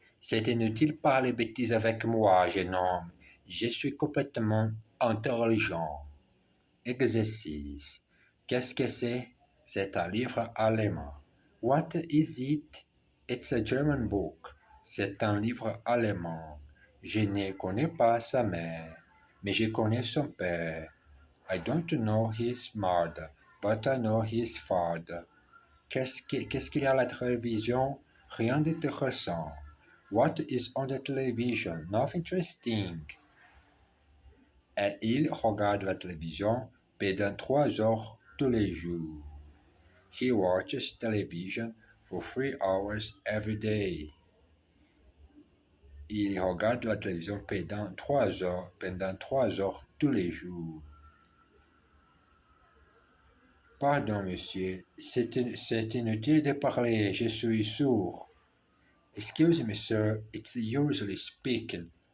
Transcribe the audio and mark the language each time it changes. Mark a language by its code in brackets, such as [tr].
[fr] C'est inutile de parler bêtises avec moi, jeune homme. Je suis complètement intelligent. Exercice. Qu'est-ce que c'est? C'est un livre allemand. [en] What is it? It's a German book. [fr] C'est un livre allemand. Je ne connais pas sa mère, mais je connais son père. [en] I don't know his mother, but I know his father. [fr] Qu'est-ce qu'il y a à la télévision? Rien d'intéressant. [en] What is on the television? Nothing interesting. [fr] Et il regarde la télévision pendant 3 heures tous les jours. [en] He watches television for 3 hours every day. [fr] Il regarde la télévision pendant 3 heures tous les jours. Pardon, monsieur, c'est inutile de parler, je suis sourd. [en] Excuse me, sir, it's usually speaking.